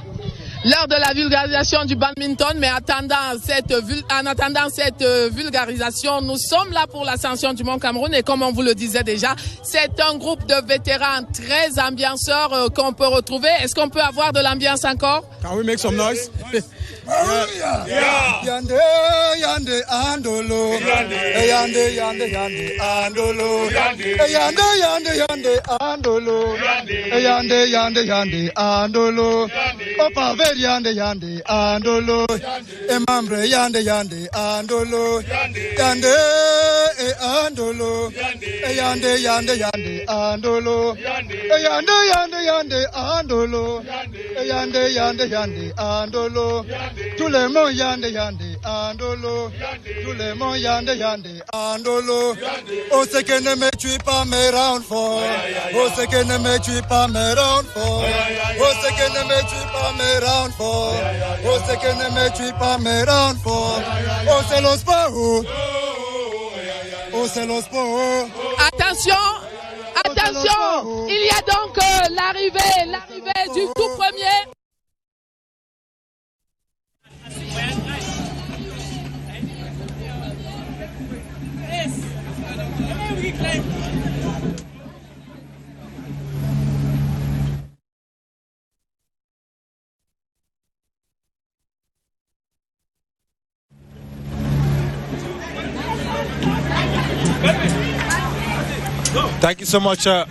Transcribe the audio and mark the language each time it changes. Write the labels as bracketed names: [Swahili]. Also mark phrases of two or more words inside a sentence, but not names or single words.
[French] L'heure de la vulgarisation du badminton, mais en attendant cette vulgarisation, nous sommes là pour l'ascension du Mont Cameroun et comme on vous le disait déjà, c'est un groupe de vétérans très ambianceurs qu'on peut retrouver. Est-ce qu'on peut avoir de l'ambiance encore? [English] Can we make some noise? Yande yande andolo, yande yande yande andolo, yande yande yande andolo, yande yande yande andolo, opa ver yande yande andolo, emambre yande yande andolo, yande andolo, yande yande yande andolo, yande yande yande andolo, yande yande yande andolo. [French] Tout le monde yande yande andolo, tout le monde yande yande andolo. Oh ce que ne me tue pas me rend fort, oh ce que ne me tue pas me rend fort, oh ce que ne me tue pas me rend fort, oh ce que ne me tue pas me rend fort. Oh c'est le sport, oh c'est le sport. Attention, attention, il y a donc l'arrivée du tout premier. [English] Thank you so much.